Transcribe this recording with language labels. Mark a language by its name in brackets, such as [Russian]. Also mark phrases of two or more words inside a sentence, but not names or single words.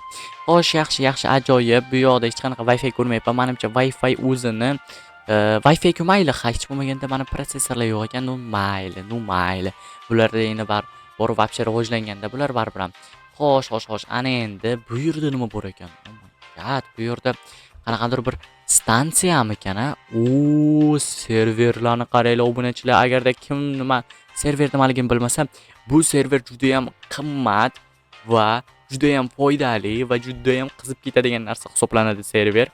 [Uzbek] Xo'sh, yaxshi, ajoyib. Bu yoqda hech qanaqa Wi-Fi ko'rmayapman. Menimcha Wi-Fi o'zini Wi-Fi ku mayli, hech bo'lmaganda mana prosessorlar yo'q ekan. Mayli. Bularda endi bor вообще rivojlanganda bular baribir ham. Xo'sh. Ana endi bu yerda nima bor ekan? [English] Oh my god, [Uzbek] bu yerda qanaqadir bir stansiyami ekan-a? Serverlarni qaranglar obunachilar. Agarda kim nima server nimaligini bilmasa, bu server juda ham qimmat va juda ham foydali va juda ham qizib ketadigan narsa hisoblanadi server.